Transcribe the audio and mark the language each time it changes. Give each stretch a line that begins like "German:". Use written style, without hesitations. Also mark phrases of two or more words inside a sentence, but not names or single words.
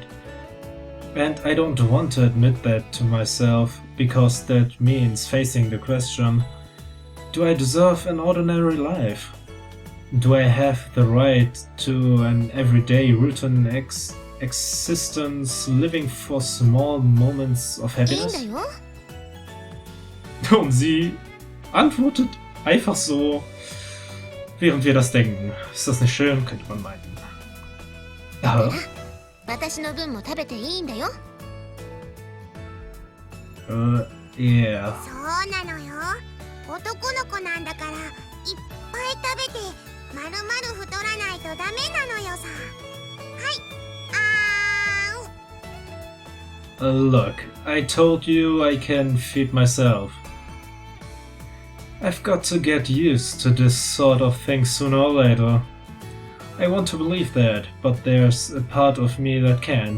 English: And I don't want to admit that to myself, because that means facing the question, do I deserve an ordinary life? Do I have the right to an everyday routine existence living for small moments of happiness?
German: Und sie antwortet einfach so, während wir das denken. Ist das nicht schön? Könnte man meinen. Ja.
English: Yeah.
Japanese: そうなのよ。男の子なんだからいっぱい食べてまるまる太らないとダメなのよさ。はい。
English: Look, I told you I can feed myself. I've got to get used to this sort of thing sooner or later. I want to believe that, but there's a part of me that can't.